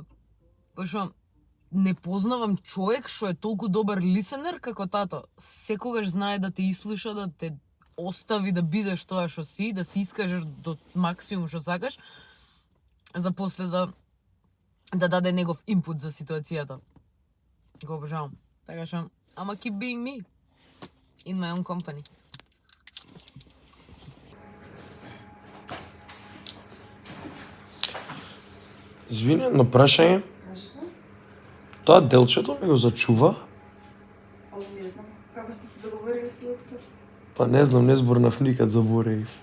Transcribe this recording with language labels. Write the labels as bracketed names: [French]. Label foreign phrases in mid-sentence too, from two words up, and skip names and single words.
[Macedonian] Пошто не познавам човек што е толку добар лисенер како тато. Секогаш знае да те ислуша, да те остави да бидеш тоа што си, да се искажеш до максимум што сакаш, за после да даде негов инпут за ситуацијата. Го обожавам. Така што [English] I'ma keep being me in my own company. [Macedonian] Извини, едно прашање. Тоа делчето ми го зачува? Не знам. Како сте се договорили со доктор? Па не знам, не зборнав никад, заборев.